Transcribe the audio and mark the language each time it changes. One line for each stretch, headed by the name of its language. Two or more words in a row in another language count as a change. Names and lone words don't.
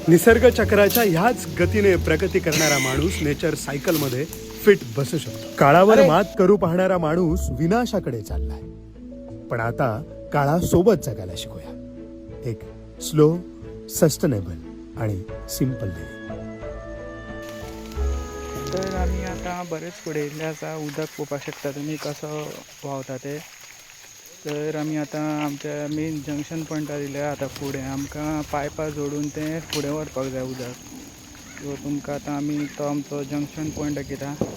Marathi: निसर्ग चक्राच्या ह्याच गतीने प्रगती करणारा माणूस
English: nature cycle
Marathi: मध्ये फिट बसू शकतो. काळावर मात करू पाहणारा माणूस विनाशाकडे चाललाय. पण आता काळासोबत जगायला शिकूया.
English: एक slow, sustainable आणि simple living.
Konkani: तर आमी आतां बरेच फुडें येयल्ले आसा. उदक पळोवपाक शकता तुमी कसो व्हांवता ते. तर आमी आतां आमच्या
English: main junction pointar
Konkani: येयले. आतां फुडें आमकां पायपां जोडून तें फुडें व्हरपाक जाय उदक. सो तुमकां आतां आमी तो आमचो
English: junction point
Konkani: दाखयता.